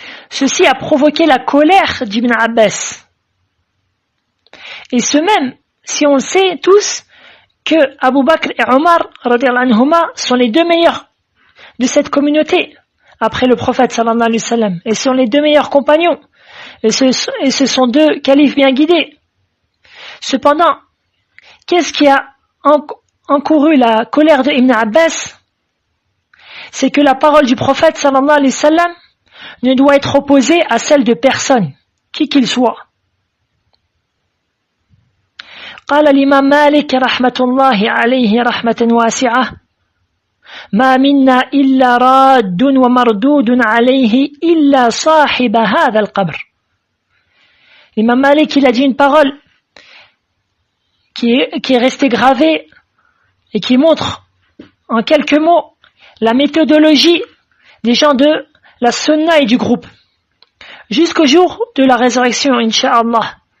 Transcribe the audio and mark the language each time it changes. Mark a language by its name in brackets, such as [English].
[French] Ceci a provoqué la colère d'Ibn Abbas. Et ce même, si on le sait tous, que Abu Bakr et Omar radiyallahu anhuma sont les deux meilleurs de cette communauté, après le prophète sallallahu alayhi wa sallam, et sont les deux meilleurs compagnons, et ce sont deux califes bien guidés. Cependant, qu'est-ce qui a encouru la colère de Ibn Abbas? C'est que la parole du prophète sallallahu alayhi wa sallam ne doit être opposée à celle de personne, qui qu'il soit. [Arabic] قال الإمام مالك رحمة الله عليه رحمة واسعة ما منا إلا راد ومردود عليه إلا صاحب هذا القبر. [French] L'imam Malik, il a dit une parole qui est restée gravée et qui montre en quelques mots la méthodologie des gens de la sunna et du groupe jusqu'au jour de la résurrection, incha'Allah.